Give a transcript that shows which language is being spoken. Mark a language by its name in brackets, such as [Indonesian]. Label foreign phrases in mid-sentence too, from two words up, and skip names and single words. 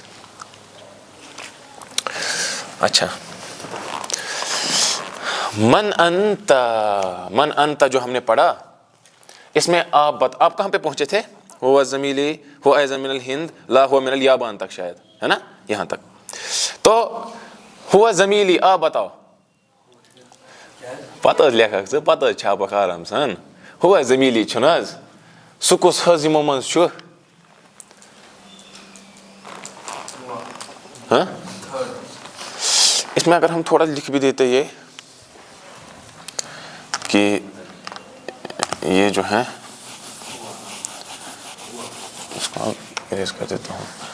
[Urdu] اچھا [Arabic] من انت [Urdu] جو ہم نے پڑھا، اس میں آپ کہاں پہ پہنچے تھے؟ [Arabic] ہوا زمیلی ہوا ایزن من الہند لا ہوا من الیابان [Urdu] تک شاید، ہے نا یہاں تک. تو [Arabic] ہوا زمیلی، [Urdu] آپ بتاؤ. [Kashmiri] پتہ لیکھک ژٕ پتہ چھاپکھ آرام سان. [Arabic] ہوا زمیلی [Kashmiri] چھُنہٕ حظ سُہ کُس حظ یِمو منٛز چھُ؟ [Urdu] ہاں اس میں اگر ہم تھوڑا لکھ بھی دیتے یہ کہ یہ جو ہے، اس کو اریز کر دیتا ہوں.